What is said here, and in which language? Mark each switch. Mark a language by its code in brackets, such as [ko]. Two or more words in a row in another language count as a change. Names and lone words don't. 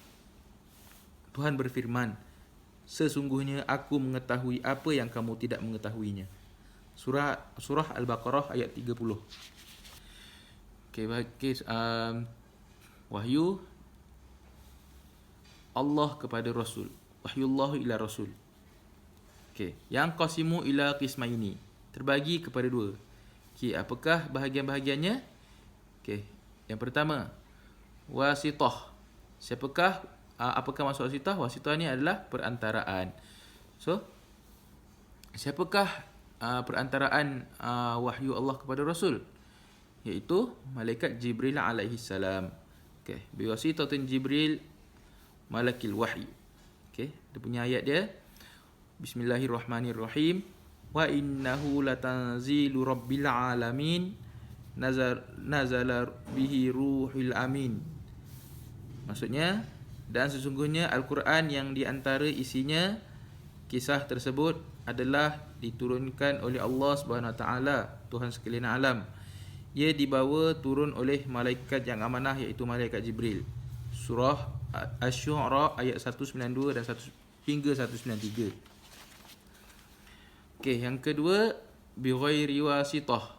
[ms] Tuhan berfirman, sesungguhnya aku mengetahui apa yang kamu tidak mengetahuinya. Surah Al-Baqarah ayat 30. Okay, wahyu Allah kepada Rasul. [ar] وحي الله إلى رسول. [ms] Okay, yang [ar] قسم إلى قسمين, [ms] terbagi kepada dua. Okay, apakah bahagian-bahagiannya? Okay, yang pertama, wasithah. Apakah maksud wasithah? Wasithah ni adalah perantaraan. So, siapakah perantaraan wahyu Allah kepada Rasul? Iaitu malaikat Jibril [ar] عليه السلام. Okey, بواسطة جبريل ملك الوحي. [ms] Okey, dia punya ayat dia. [ar] بسم الله الرحمن الرحيم. وإنه لتنزيل رب العالمين نزل به الروح الأمين. [ms] Maksudnya, Dan sesungguhnya Al-Quran yang di antara isinya kisah tersebut adalah diturunkan oleh Allah [ar] سبحانه وتعالى, [ms] Tuhan sekalian alam. Ia dibawa turun oleh malaikat yang amanah, iaitu malaikat Jibril. Surah Asy-Syu'ara ayat 192 dan 1 hingga 193. Okey, yang kedua [ar] بغير واسطة.